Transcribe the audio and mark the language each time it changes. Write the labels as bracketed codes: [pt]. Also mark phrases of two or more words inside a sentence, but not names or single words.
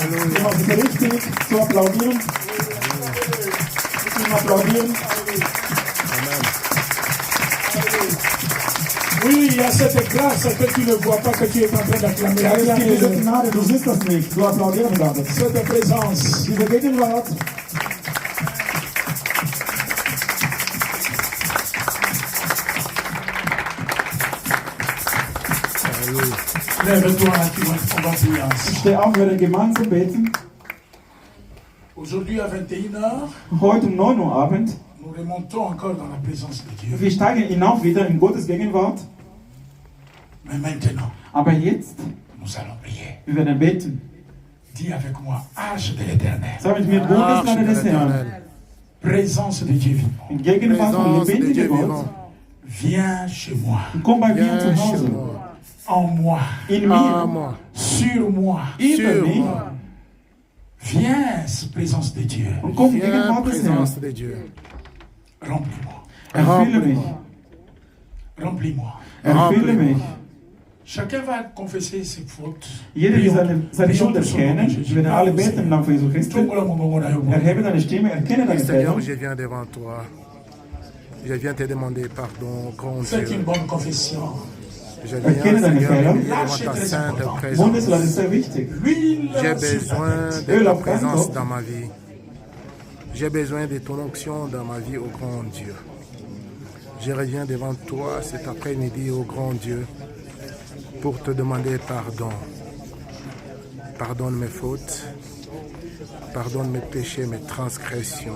[de] Genau, es ist richtig zu applaudieren. Zu applaudieren. [fr] Oui, il y a cette grâce que tu ne vois pas, que tu es en train d'acclamer. [de] Ja, es gibt diese Regarde Gnade, du siehst das nicht. Du applaudieren gerade. [fr] cette présence. [de] Diese Gegenwart. [fr] Lève-toi, on va prier Ich ensemble. [de] stehe auf, wir werden gemeinsam beten. [fr] Aujourd'hui à 21h, [de] Heute um 9 Uhr Abend. [fr] nous remontons encore dans la présence de Dieu. [de] Wir steigen hinauf wieder in Gottes Gegenwart. [fr] Mais maintenant, [de] Aber jetzt, [fr] nous allons prier. [de] wir werden beten. [fr] Dis avec moi, Arche de l'éternel, [de] Sag mit mir, Bundeslade des Herrn. [fr] présence de Dieu vivant. [de] In Gegenwart von [fr] Présence de lebendigen Dieu Gott. vivant. Viens chez moi, [de] Komm bei mir Viens zu chez Hause. [fr] moi. en moi, In À mir. moi. sur moi. Über Sur mich. moi. Viens, présence de Dieu. [de] Und komm in Viens, Gegenwart des Herrn. [fr] présence de Dieu. Remplis-moi, [de] Erfülle mich. [fr] remplis-moi. [de] Erfülle mich. [fr] Chacun va confesser ses fautes. [de] Jeder wird seine Prions Schuld [fr] pour son nom, erkennen. Jésus. [de] Wir werden alle beten im Namen von Jesus Christus. Erhebe deine Stimme, erkenne deine Seigneur, Fehler. [fr] je viens devant toi. Je viens te demander pardon, grand Faites Dieu. une bonne confession. Je viens, [de] Erkenne deine Seigneur, Fehler. [fr] devant ta sainte présence. [de] Bundeslade ist sehr wichtig. [fr] L'huile J'ai sur ta besoin tête. de Öl ta [de] auf deinen présence Kopf. [fr] dans ma vie. J'ai besoin de ton onction dans ma vie, ô grand Dieu. Je reviens devant toi cet après-midi, ô grand Dieu, pour te demander pardon. Pardonne mes fautes, pardonne mes péchés, mes transgressions.